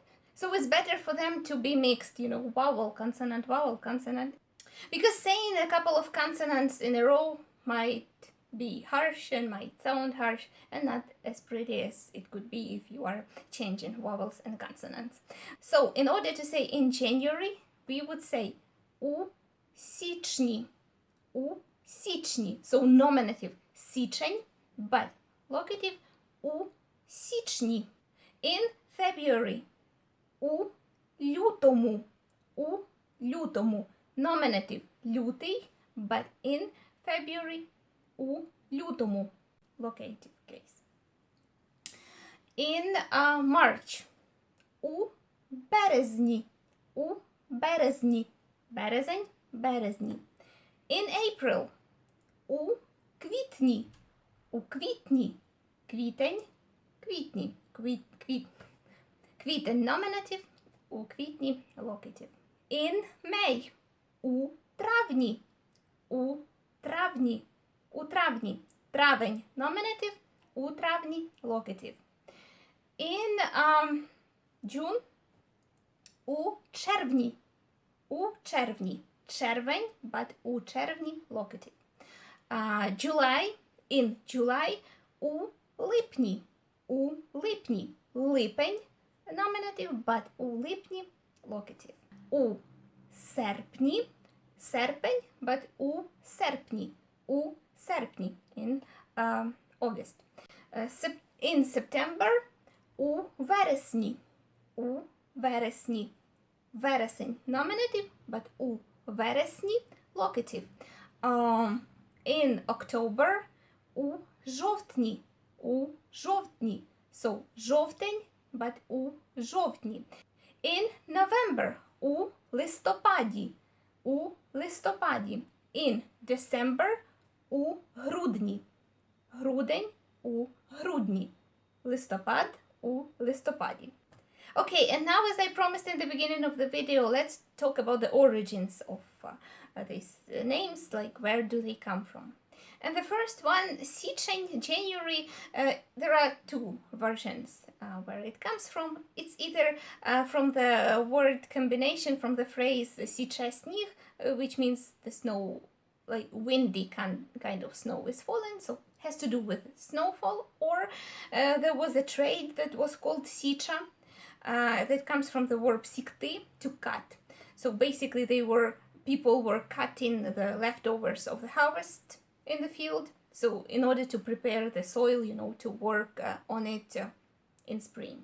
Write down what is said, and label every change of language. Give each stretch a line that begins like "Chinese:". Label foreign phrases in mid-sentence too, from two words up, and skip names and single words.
English: So it's better for them to be mixed, vowel, consonant, because saying a couple of consonants in a row might be harsh and might sound harsh and not as pretty as it could be if you are changing vowels and consonants. So in order to say in January, we would say
Ukrainian: у січні, у січні.
English: So nominative січень, but locative
Ukrainian: у січні.
English: In February,
Ukrainian: у лютому, у лютому.
English: Nominative лютий, but in February,
Ukrainian: у лютому,
English: locative case. In March,
Ukrainian: у березні, у березні, березень, березні.
English: In April,
Ukrainian: у квітні, у квітні, квітень, квітні, квітень nominative, у квітні locative.
English: In May.
Ukrainian: У травні. У травні. У травні. Травень nominative. У травні locative.
English: In June.
Ukrainian: У червні. У червні. Червень, but у червні locative. July.
English: In July.
Ukrainian: У липні. У липні. Липень nominative, but у липні locative. У серпні. Серпень, but у серпні. У серпні.
English: In August. In September.
Ukrainian: У вересні. У вересні. Вересень nominative, but у вересні locative.
English: In October.
Ukrainian: У жовтні. У жовтні. So, жовтень, but у жовтні.
English: In November.
Ukrainian: У листопаді. У листопаді.
English: In December.
Ukrainian: У грудні. Грудень у грудні. Листопад у листопаді.
English: Okay, and now as I promised in the beginning of the video, let's talk about the origins of these names, like where do they come from. And the first one, січень, January, there are two versions where it comes from. It's either from the word combination from the phrase
Ukrainian: січе сніг,
English: which means the snow, like windy kind of snow is falling, so has to do with snowfall, or there was a trade that was called січа, that comes from the verb сікти, to cut. So basically people were cutting the leftovers of the harvest in the field, so in order to prepare the soil, to work on it in spring.